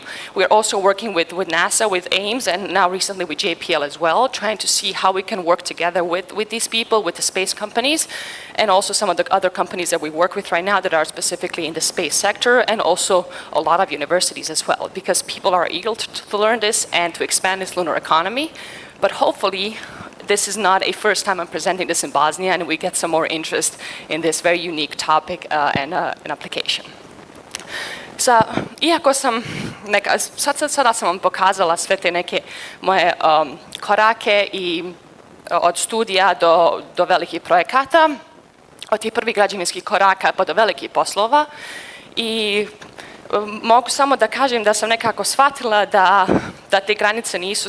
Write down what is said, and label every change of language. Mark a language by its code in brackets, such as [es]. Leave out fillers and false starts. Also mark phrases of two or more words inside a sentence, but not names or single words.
[en] We're also working with NASA, with Ames, and now recently with JPL as well, trying to see how we can work together with these people, with the space companies, and also some of the other companies that we work with right now that are specifically in the space sector, and also a lot of universities as well, because people are eager to learn this and to expand this lunar economy. But hopefully, this is not a first time I'm presenting this in Bosnia, and we get some more interest in this very unique topic and application. [bs] Iako sam sada sam vam pokazala sve te neke moje korake i od studija do velikih projekata, od tih prvih građevinskih koraka pa do velikih poslova, i mogu samo da kažem da sam nekako shvatila da te granice